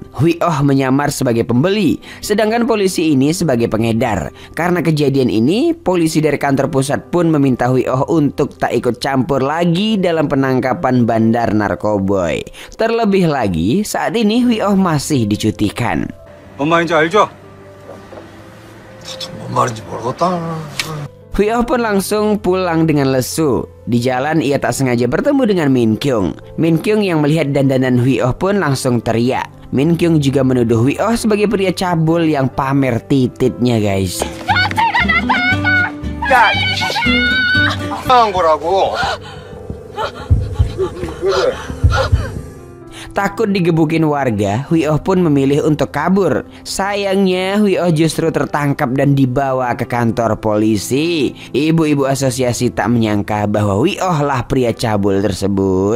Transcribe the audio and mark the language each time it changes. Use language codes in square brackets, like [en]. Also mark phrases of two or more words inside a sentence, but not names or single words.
[id] Huioh menyamar sebagai pembeli, sedangkan polisi ini sebagai pengedar. Karena kejadian ini, polisi dari kantor pusat pun meminta Huioh untuk tak ikut campur lagi dalam penangkapan bandar narkoboy. Terlebih lagi, saat ini Huioh masih dicutikan. [ko] 뭔 말인지 알죠? 뭔 말인지 모르겠다. [id] Huioh pun langsung pulang dengan lesu. Di jalan ia tak sengaja bertemu dengan Min Kyung. Min Kyung yang melihat dandanan Huioh pun langsung teriak. Min Kyung juga menuduh Huioh sebagai pria cabul yang pamer tititnya guys. [ko] 야, 한 거라고. [id] Takut digebukin warga, Huioh pun memilih untuk kabur. Sayangnya Huioh justru tertangkap dan dibawa ke kantor polisi. Ibu-ibu asosiasi tak menyangka bahwa Huioh lah pria cabul tersebut.